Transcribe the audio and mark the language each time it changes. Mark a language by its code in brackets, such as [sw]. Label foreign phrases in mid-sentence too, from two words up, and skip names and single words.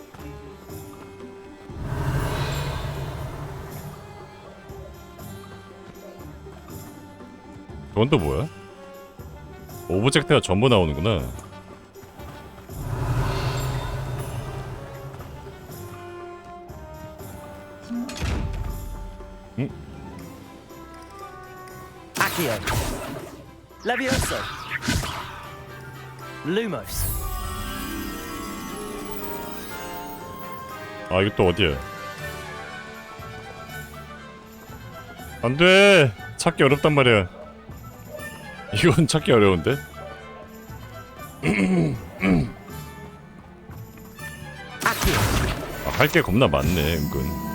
[ko] 저건 또 뭐야? 오브젝트가 전부 나오는구나. 응? [la] Accio. Levioso. Lumos. [ko] 아 이거 또 어디야? 안돼! 찾기 어렵단 말이야. 이건 찾기 어려운데? 아, 할 게 겁나 많네 은근.